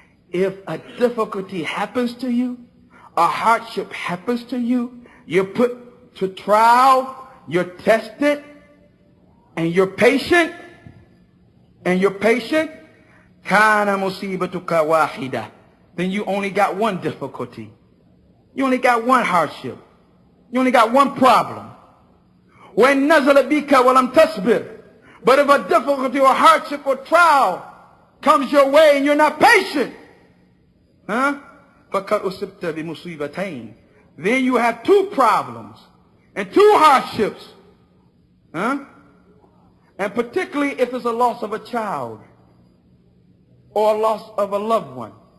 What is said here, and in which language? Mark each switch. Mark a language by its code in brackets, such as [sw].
[en] If a difficulty happens to you, a hardship happens to you, you're put to trial, you're tested, and you're patient, [ar] كَانَ مُصِيبَتُكَ وَاحِدَةً. [en] Then you only got one difficulty. You only got one hardship. You only got one problem. [ar] When نَزَلَ بِكَ وَلَمْ تَصْبِرْ. [en] But if a difficulty or hardship or trial comes your way and you're not patient, [ar] فَقَدْ أُصِبْتَ بِمُصِيبَتَيْنِ. [en] Then you have two problems and two hardships. And particularly if it's a loss of a child or a loss of a loved one.